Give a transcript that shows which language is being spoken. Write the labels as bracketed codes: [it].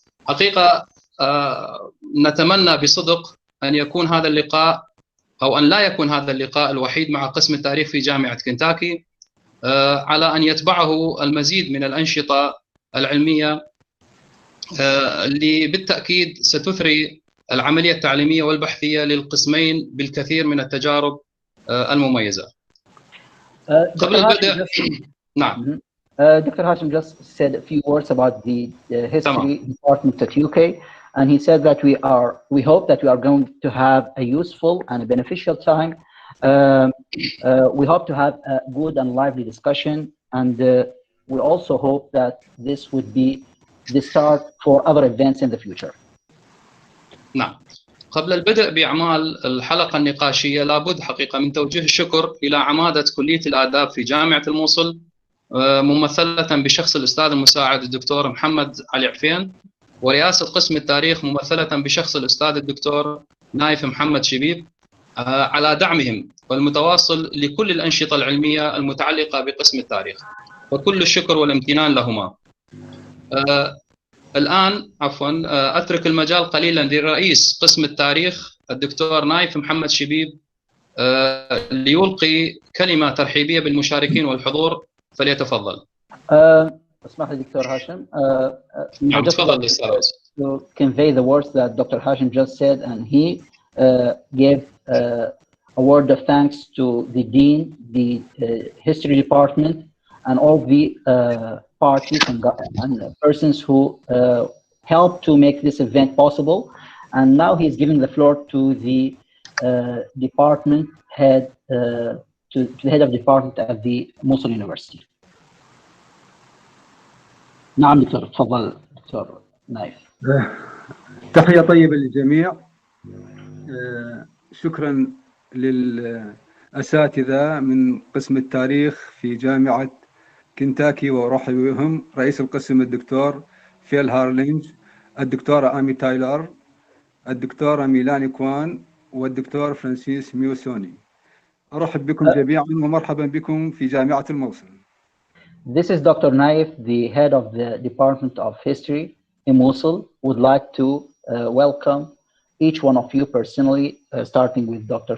[ar] حقيقة نتمنى بصدق أن يكون هذا اللقاء، أو أن لا يكون هذا اللقاء الوحيد مع قسم التاريخ في جامعة كنتاكي، على أن يتبعه المزيد من الأنشطة العلمية اللي بالتأكيد ستثري العملية التعليمية والبحثية للقسمين بالكثير من التجارب المميزة. قبل البدء نعم. [en] Dr. Hashim just said a few words about the history department at UK, and he said that we hope that we are going to have a useful and a beneficial time. We hope to have a good and lively discussion, and we also hope that this would be the start for other events in the future. [ar] نعم. قبل البدء بأعمال الحلقة النقاشية، لابد حقيقة من توجيه الشكر إلى عمادة كلية الآداب في جامعة الموصل، ممثلة بشخص الأستاذ المساعد الدكتور محمد علي عفين، ورئاسة قسم التاريخ ممثلة بشخص الأستاذ الدكتور نايف محمد شبيب، على دعمهم والمتواصل لكل الأنشطة العلمية المتعلقة بقسم التاريخ، وكل الشكر والامتنان لهما. الآن أترك المجال قليلا لرئيس قسم التاريخ الدكتور نايف محمد شبيب ليلقي كلمة ترحيبية بالمشاركين والحضور، فليتفضل. اسمح لي دكتور هاشم. نعم تفضل أستاذ. [en] To convey the words that Dr. Hashim just said, and he gave a word of thanks to the dean, the history department, and all the parties and persons who helped to make this event possible. And now he's giving the floor to the department head, to the head of department at the Mosul University. [ar] نعم دكتور، تفضل دكتور نايف. تحية طيبة للجميع. شكرا للأساتذة من قسم التاريخ في جامعة كنتاكي، وأرحب بهم رئيس القسم الدكتور فيل هارلينج، الدكتورة آمي تايلر، الدكتورة ميلاني كوان، والدكتور فرانسيس ميوسوني. أرحب بكم جميعا ومرحبا بكم في جامعة الموصل. [en] This is Dr. Naif, the head of the Department of History in Mosul. Would like to welcome each one of you personally, starting with Dr.